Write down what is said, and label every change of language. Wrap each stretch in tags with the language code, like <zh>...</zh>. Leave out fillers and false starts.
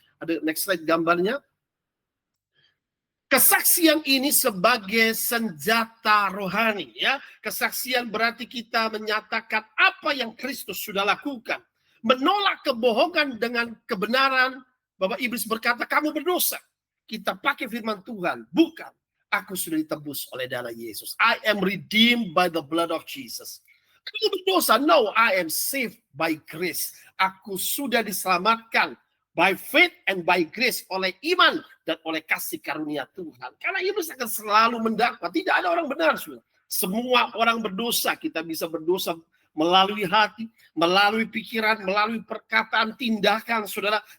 <id>Ada</id> <en>next slide</en> <id>gambarnya. Kesaksian ini sebagai senjata rohani, ya. Kesaksian berarti kita menyatakan apa yang Kristus sudah lakukan. Menolak kebohongan dengan kebenaran, bahwa iblis berkata kamu berdosa. Kita pakai firman Tuhan, bukan. Aku sudah ditebus oleh darah Yesus.</id> <en>I am redeemed by the blood of Jesus.</en> <id>Kamu berdosa?</id> <en>No, I am saved by grace.</en> <id>Aku sudah diselamatkan</id> <en>by faith and by grace,</en> <id>oleh iman dan oleh kasih karunia Tuhan. Karena iblis akan selalu mendakwa. Tidak ada orang benar, saudara. Semua orang berdosa. Kita bisa berdosa melalui hati, melalui pikiran, melalui perkataan, tindakan, saudara.</id>